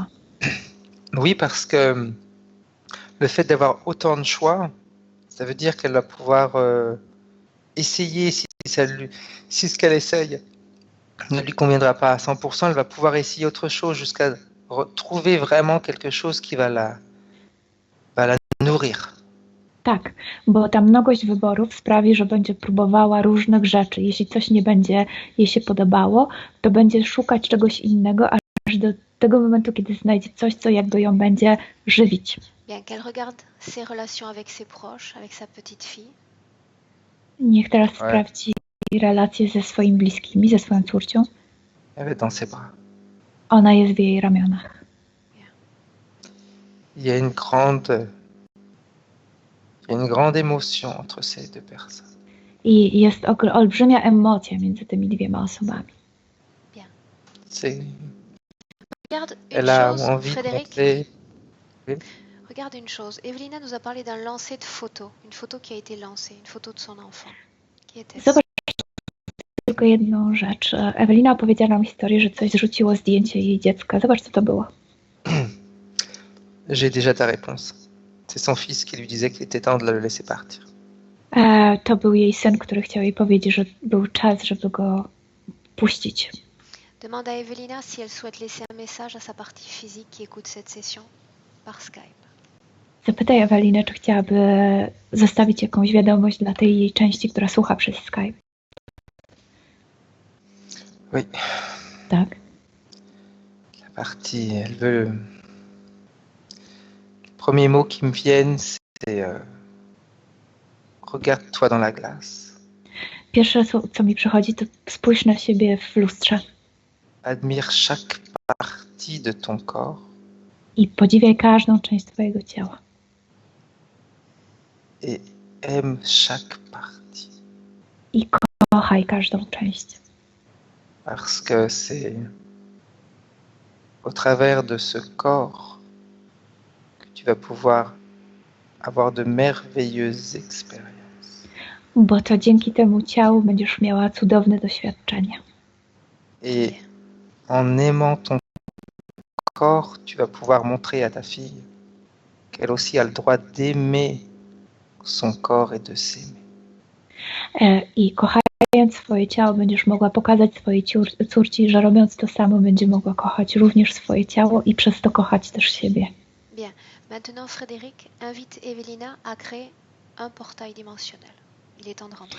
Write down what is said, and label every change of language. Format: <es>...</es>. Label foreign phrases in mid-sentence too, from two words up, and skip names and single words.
<fr>Oui, parce que le fait d'avoir autant de choix, ça veut dire qu'elle va pouvoir essayer, si ce qu'elle essaye ne lui conviendra pas à 100%, elle va pouvoir essayer autre chose jusqu'à trouver vraiment quelque chose qui va la nourrir.</fr> <pl>Tak, bo ta mnogość wyborów sprawi, że będzie próbowała różnych rzeczy. Jeśli coś nie będzie jej się podobało, to będzie szukać czegoś innego, aż do tego momentu, kiedy znajdzie coś, co jakby ją będzie żywić.</pl> <fr>Bien, qu'elle regarde ses relations avec ses proches, avec sa petite fille.</fr> <pl>Niech teraz sprawdzi relacje ze swoimi bliskimi, ze swoją córcią.</pl> <fr>Elle est dans ses bras.</fr> <pl>Ona jest w jej ramionach.</pl> <fr>Il y a une grande émotion entre ces deux personnes.</fr> <pl>I jest olbrzymia emocja między tymi dwiema osobami.</pl> <fr>Bien. Regarde une chose, Frédéric. Oui. Regarde une chose. Evelina nous a parlé d'un lancer de photos. Une photo qui a été lancée, une photo de son enfant. Qui était-ce?</fr> <pl>Zobacz tylko jedną rzecz. Ewelina opowiedziała nam historię, że coś zrzuciło zdjęcie jej dziecka. Zobacz, co to było.</pl> <fr>J'ai déjà ta réponse. C'est son fils qui lui disait qu'il était temps de le laisser partir.</fr> <pl>To był jej syn, który chciał jej powiedzieć, że był czas, żeby go puścić.</pl> <fr>Demande à Evelina si elle souhaite laisser un message à sa partie physique qui écoute cette session par Skype.</fr> <pl>Zapytaj Ewelinę, czy chciałaby zostawić jakąś wiadomość dla tej jej części, która słucha przez Skype.</pl> <fr>Oui.</fr> <pl>Tak.</pl> <fr>La partie, elle veut... Les premiers mots qui me viennent, c'est regarde-toi dans la glace.</fr> <pl>Pierwsze, co mi przychodzi, to spójrz na siebie w lustrze.</pl> <fr>Admire chaque partie de ton corps.</fr> <pl>I podziwiaj każdą część twojego ciała.</pl> <fr>Et aime chaque partie.</fr> <pl>I kochaj każdą część.</pl> <fr>Parce que c'est au travers de ce corps que tu vas pouvoir avoir de merveilleuses expériences.</fr> <pl>Bo to dzięki temu ciału będziesz miała cudowne doświadczenia.</pl> <fr>Et en aimant ton corps, tu vas pouvoir montrer à ta fille qu'elle aussi a le droit d'aimer son corps et de s'aimer.</fr> <pl>I kochając swoje ciało będziesz mogła pokazać swojej córci, że robiąc to samo będzie mogła kochać również swoje ciało i przez to kochać też siebie.</pl> <fr>Bien. Maintenant, Frédéric invite Evelina à créer un portail dimensionnel. Il est temps de rentrer.</fr>